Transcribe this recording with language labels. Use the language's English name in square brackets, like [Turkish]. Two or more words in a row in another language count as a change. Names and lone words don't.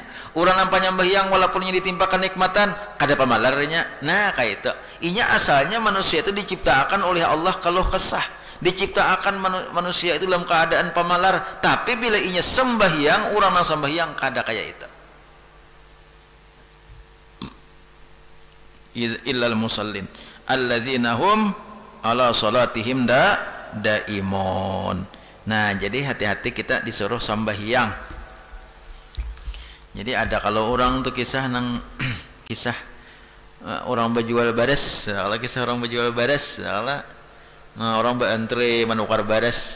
[Banjar] Orang nang panyambahyang walaupun ini ditimpa kenikmatan, kada pamalarnya. Nah, kayak itu. Inya asalnya manusia itu diciptakan oleh Allah kalau kesah. Diciptakan manusia itu dalam keadaan pamalar, tapi bila inya sembahyang, orang nang sembahyang kada kaya itu. [Arabic] إلا المصلين الذين هم على صلاتهم دائمون. [Banjar] Nah, jadi hati-hati kita disuruh sembahyang. Jadi ada kalau orang tuh kisah nang kisah orang berjual baris, kalau kisah orang berjual baris, Nah, orang beantre manukar bares.